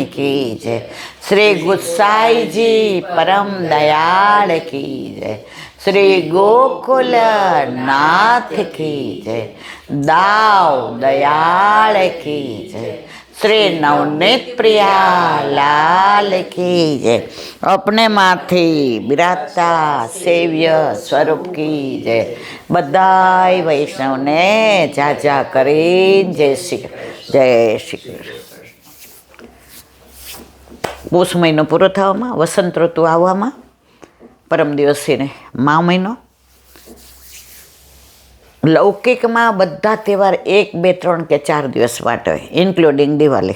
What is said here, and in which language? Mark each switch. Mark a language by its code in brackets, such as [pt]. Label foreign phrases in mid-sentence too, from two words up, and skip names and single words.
[hi] की जय, श्री गुसाई जी परम दयाल की जय, श्री गोकुल नाथ की जय, दाव दयाल की जय, श्री नवनीत प्रिया लाल की जय, अपने माथे बिराजता सेव्य स्वरूप की जय, [gu] બધાઈ વૈષ્ણવ ને જાજા કરીન [hi] जय श्री कृष्ण। [gu] પોષ મહિનો પૂરો થવામાં, વસંત ઋતુ આવવામાં, પરમ દિવસે ને મા મહિનો. લૌકિકમાં બધા તહેવાર 1, 2, 3 કે 4 દિવસ માટે હોય, ઇન્ક્લુડિંગ દિવાળી.